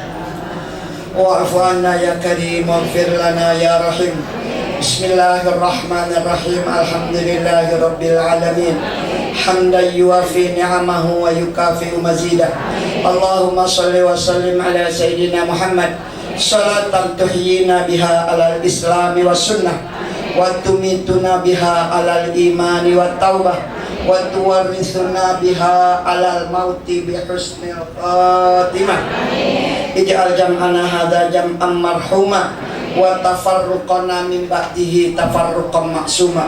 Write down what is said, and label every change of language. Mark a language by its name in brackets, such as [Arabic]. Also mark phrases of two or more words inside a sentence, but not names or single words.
[Arabic] واعف عنا يا كريم واغفر لنا يا رحيم. بسم الله الرحمن الرحيم. الحمد لله رب العالمين. حمدا يوافي نعمه ويكافئ مزيده. اللهم صل وسلم على سيدنا محمد صلاة تحيينا بها على الإسلام والسنة وتميتنا بها على الإيمان والتوبة وتورثنا بها على الموت بحسن الخاتمة. اجعل جمعنا هذا جمعا مرحوما وتفرقنا من بعده تفرقا معصوما.